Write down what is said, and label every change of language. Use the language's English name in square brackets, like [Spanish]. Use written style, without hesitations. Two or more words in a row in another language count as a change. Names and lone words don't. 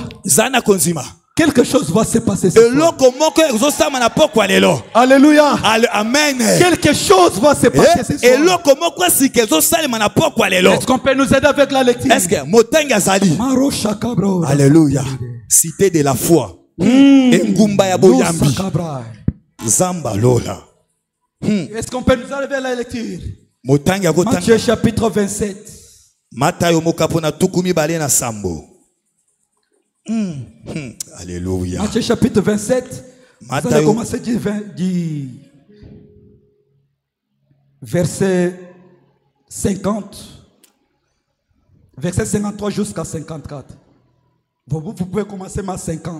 [French] Quelque chose va se passer ce soir. Alléluia. Amen. Quelque chose va se passer ce soir. Est-ce qu'on peut nous aider avec la lecture? Alléluia. Cité de la foi. [Lingala] Engumba ya boyambi. Zamba lola. [French] Est-ce qu'on peut nous aider avec la lecture? Matthieu chapitre 27. [Lingala] Matayo mokapona tukumi balena sambo. [French] Alléluia. Matthieu chapitre 27. Vous allez commencer du verset 50. Verset 53 jusqu'à 54. Vous pouvez commencer ma 50.